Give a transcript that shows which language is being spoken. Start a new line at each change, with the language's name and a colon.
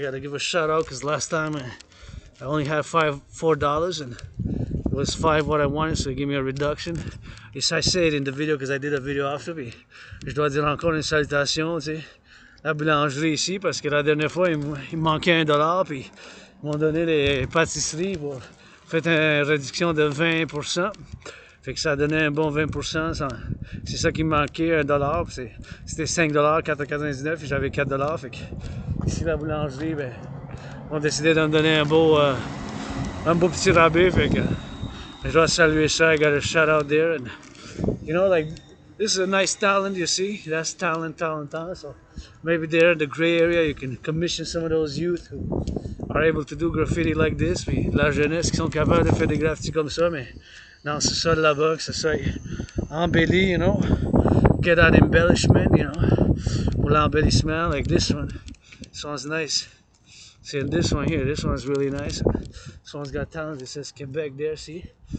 English: Gotta give a shout out because last time I only had $4 and it was $5 what I wanted, so they gave me a reduction. Yes, I say it in the video because I did a video after.
French: Puis je dois dire encore une salutation, tu sais, la boulangerie ici, parce que la dernière fois il me manquait $1, puis ils m'ont donné les pâtisseries pour faire une réduction de 20%. Fait que ça donnait un bon 20%. C'est ça qui me manquait, $1. C'était $5, $4,99 et j'avais $4. Fait que ici, la boulangerie, ben, on a décidé de me donner un beau petit rabais. Fait que je dois saluer ça.
English: I got a shout out there. And, you know, like, this is a nice talent, you see. That's talent. So maybe there in the gray area, you can commission some of those youth who are able to do graffiti like this.
French: Puis la jeunesse qui sont capables de faire des graffitis comme ça, mais dans ce sol là-bas, que ce soit embelli,
English: you know, get that embellishment, you know,
French: pour l'embellissement,
English: like this one. This one's nice. See, this one here, this one's really nice. This one's got talent. It says Québec there, see?